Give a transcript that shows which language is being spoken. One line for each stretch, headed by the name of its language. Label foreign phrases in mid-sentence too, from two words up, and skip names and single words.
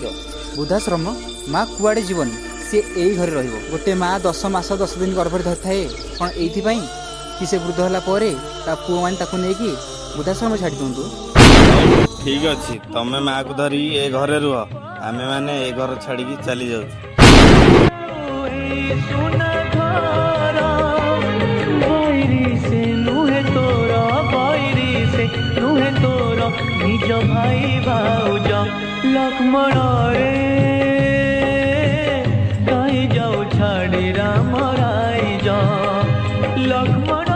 Odia: ବୃଦ୍ଧାଶ୍ରମ? ମା କୁଆଡେ ଯିବନି, ସେ ଏଇ ଘରେ ରହିବ। ଗୋଟେ ମା 10 ମାସ 10 ଦିନ ଗର୍ଭରେ ଧରିଥାଏ କ'ଣ ଏଇଥିପାଇଁ କି ସେ ବୃଦ୍ଧ ହେଲା ପରେ ତା ପୁଅମାନେ ତାକୁ ନେଇକି ବୃଦ୍ଧାଶ୍ରମ ଛାଡ଼ି ଦିଅନ୍ତୁ? ଠିକ୍ ଅଛି, ତମେ ମାଆକୁ ଧରି ଏ ଘରେ ରୁହ, ଆମେମାନେ ଏ ଘର ଛାଡ଼ିକି ଚାଲି ଯାଉଛୁ। ନିଜ ଭାଇ ଭାଉଜ ଲକ୍ଷ୍ମଣ ରେ କହିଁ ଯାଉ ଛାଡ଼ି ରାମ ରାଈ ଯା ଲକ୍ଷ୍ମଣ।